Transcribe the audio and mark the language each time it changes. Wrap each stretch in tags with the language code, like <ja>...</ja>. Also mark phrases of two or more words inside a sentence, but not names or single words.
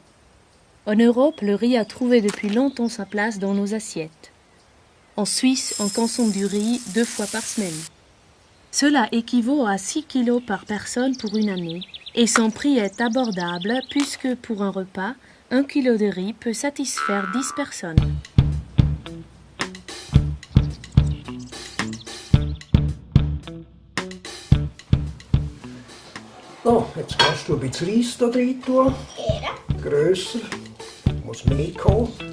<fr>En Europe, le riz a trouvé depuis longtemps sa place dans nos assiettes. En Suisse, on consomme du riz 2 fois par semaine. Cela équivaut à 6 kilos par personne pour une année et son prix est abordable puisque pour un repas, 1 kilo de riz peut satisfaire 10 personnes.</fr> <de>So, jetzt kannst du ein bisschen Reis hier rein tun. Grösser. Muss man nicht kommen.</de>